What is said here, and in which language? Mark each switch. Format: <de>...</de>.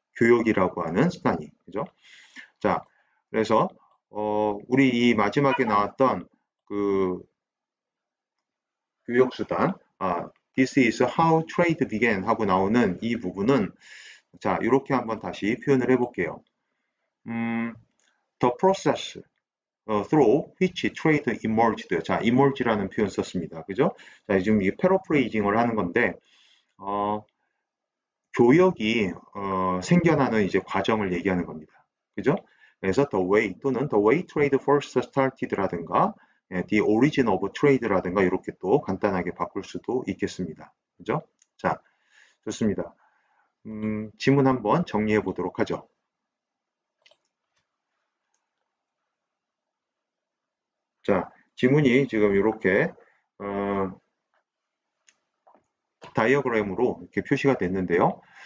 <ko>교역이라고 하는 수단이 그죠? 자, 그래서 우리 이 마지막에 나왔던 그 교역 수단,</ko> <en>This is how trade began</en> <ko>하고 나오는 이 부분은 자, 이렇게 한번 다시 표현을 해볼게요.</ko> <en>The process through which trade emerged.</en> <ko>자, emerge라는 표현 썼습니다. 그죠? 자, 지금 이 패러프레이징을 하는 건데, 교역이 생겨나는 이제 과정을 얘기하는 겁니다. 그죠?</ko> <en>그래서 the way 또는 the way trade first started라든가 the origin of trade라든가</en> <ko>이렇게 또 간단하게 바꿀 수도 있겠습니다. 그죠? 자, 좋습니다. 지문 한번 정리해 보도록 하죠. 자, 지문이 지금 이렇게 다이어그램으로 이렇게 표시가 됐는데요.</ko>